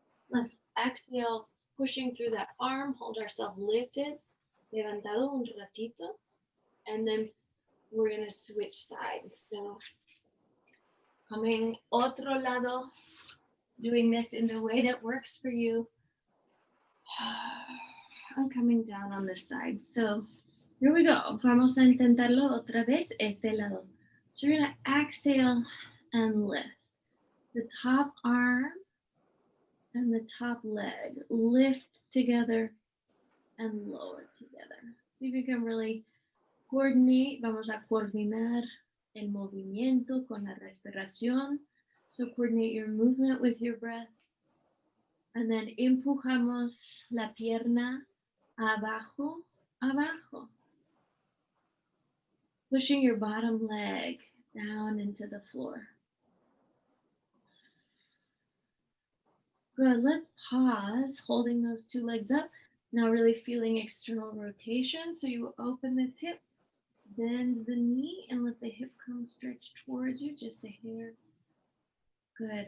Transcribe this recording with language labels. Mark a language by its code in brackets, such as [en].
[en] Let's exhale, pushing through that arm, hold ourselves lifted, [es] levantado un ratito, [en] and then we're gonna switch sides. So coming [es] otro lado, [en] doing this in the way that works for you. I'm coming down on this side. So here we go. [es] Vamos a intentarlo otra vez este lado. [en] So you're gonna exhale and lift. The top arm and the top leg lift together and lower together. See if you can really coordinate. [es] Vamos a coordinar el movimiento con la respiración. [en] So coordinate your movement with your breath. And then [es] empujamos la pierna abajo, abajo. [en] Pushing your bottom leg down into the floor. Good. Let's pause, holding those two legs up. Now, really feeling external rotation. So, you open this hip, bend the knee, and let the hip come stretch towards you just a hair. Good.